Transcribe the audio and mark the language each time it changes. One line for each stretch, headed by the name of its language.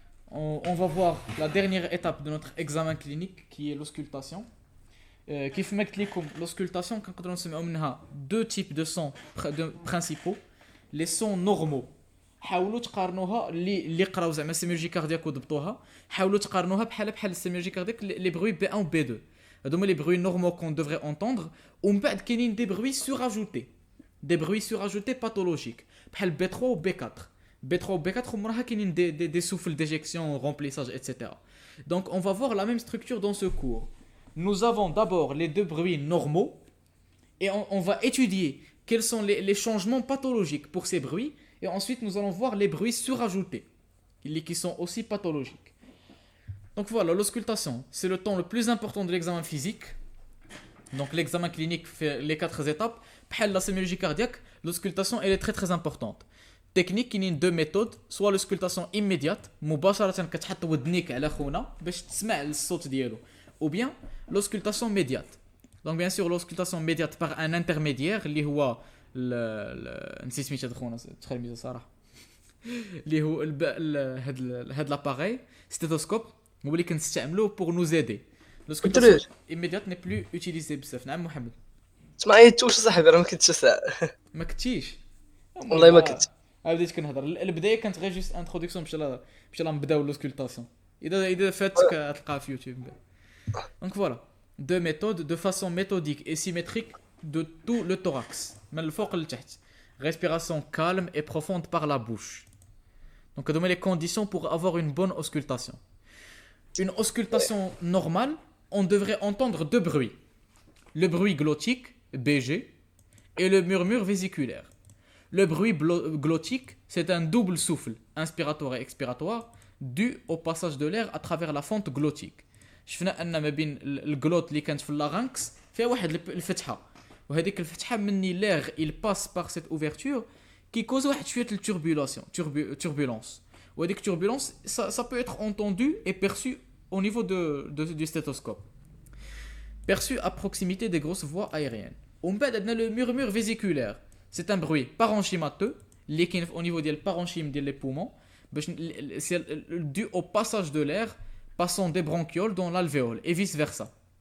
French: On va voir la dernière étape de notre examen clinique qui est l'auscultation.
Arabic: كيف ما قلت لكم l'auscultation كنقدروا نسمعوا منها
French: deux types de sons principaux. Les sons normaux.
Arabic: حاولوا تقارنوها اللي قراو زعما السيميولوجي كاردياك وضبطوها. حاولوا تقارنوها بحال السيميولوجي كاردياك
French: les bruits B1 ou B2. هذوما les bruits normaux qu'on devrait entendre
Arabic: ومن بعد كاينين
French: des bruits surajoutés. Des bruits surajoutés pathologiques بحال B3 ou B4. B3 ou B4
Arabic: ومراها كاينين
French: des souffles d'éjection, remplissage, etc. Donc on va voir la même structure dans ce cours. Nous avons d'abord les deux bruits normaux et on va étudier quels sont les changements pathologiques pour ces bruits et ensuite nous allons voir les bruits surajoutés qui sont aussi pathologiques. Donc voilà, l'auscultation, c'est le temps le plus important de l'examen physique. Donc l'examen clinique fait les 4 étapes. بحال la sémiologie cardiaque, l'auscultation elle est très très importante. Technique, il y a deux méthodes, soit l'auscultation immédiate,
Arabic: مباشرة كتحط ودنيك على خونا باش تسمع الصوت ديالو,
French: ou bien l'auscultation médiate. Donc bien sûr l'auscultation médiate par un intermédiaire
Arabic: اللي هو نسيت سميتو خونا تخيل ميزه صراحه اللي هو هاد لاباري ستيتوسكوب هو اللي كنستعملوه
French: pour nous aider. L'auscultation immédiate n'est plus utilisée بزاف.
Arabic: نعم محمد. تسمعي توش صاحبي راه ما كنتش ساعه. ما كنتيش والله ما كنت. بديت كنهضر البدايه كانت غير جوست انتروداكسيون باش نبداو لوسكولتاسيون. اذا فاتك تلقاها في يوتيوب.
French: Donc voilà, deux méthodes de façon méthodique et symétrique de tout le thorax.
Arabic: من الفوق لتحت.
French: Respiration calme et profonde par la bouche. Donc donner les conditions pour avoir une bonne auscultation. Une auscultation normale, on devrait entendre deux bruits. Le bruit glottique, BG, et le murmure vésiculaire. Le bruit glottique, c'est un double souffle, inspiratoire et expiratoire, dû au passage de l'air à travers la fente glottique.
Arabic: شفنا ان ما بين الجلوت اللي كانت في اللارynx فيها واحد الفتحه, وهذيك الفتحه مني
French: l'air il passe par cette ouverture qui cause
Arabic: واحد شويه turbulence.
French: وهذيك turbulence ça peut être entendu et perçu au niveau du stéthoscope. Perçu à proximité des grosses voies aériennes.
Arabic: ومن بعد عندنا
French: le murmure vésiculaire. C'est un bruit parenchymateux
Arabic: اللي كاين
French: au niveau ديال parenchyme ديال les poumons باش c'est dû au passage de l'air passant des bronchioles dans l'alvéole et vice versa.